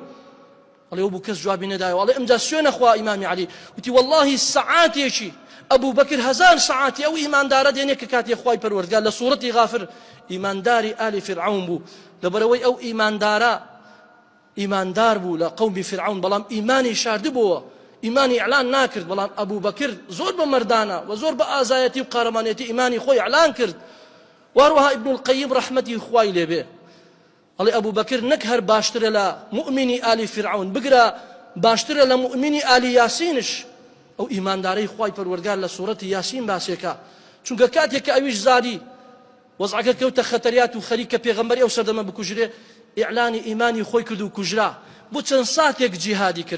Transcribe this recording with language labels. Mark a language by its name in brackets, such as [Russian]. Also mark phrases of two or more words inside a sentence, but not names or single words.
[Central Kurdish] ئەڵێ ئەو بوو کەس جوابی نەدایەوە. ئەڵێ ئەمجا سوێنە خوا ئیمامی عەلی وتی واللهی سەعاتێکی ئەبوو بەکر هەزار سەعاتی ئەو ئیماندارە دێنێ کە کاتێ خوای پەروەردگار لە سورەتی غافر ئیمانداری ئالی فرعون بوو لەبەرەوەی ئەو ئیماندارە ئیماندار بوو لە قەومی فرعون بەڵام ئیمانی شاردبووە ئیمانی ئیعلان ناکرد بەڵام ئەبوو بەکر زۆر بە مەردانە و زۆر بە ئازایەتی و قارەمانێتی ئیمانی خۆی ئیعلان کرد. واروها ابن القيم رحمتي خوای لێ بێ ئەڵێ ئەبوو بەکر نەک هەر باشترە لە مؤمنی ئالی فرعون بگرە باشترە لە مؤمنی ئالی یاسینش ئەو ئیماندارەی خوای پەروەردگار لە سورەتی یاسین باسێکە چونکە کاتێک کە ئەویش زاری وەزعەکە کەوتە خەتەریات و خەریکە پێغەمبەری ئەو سەردەمە بکوژرێ ئیعلانی ئیمانی خۆی کرد و کوژرا بۆ چەند ساتێک جیهادی کرد.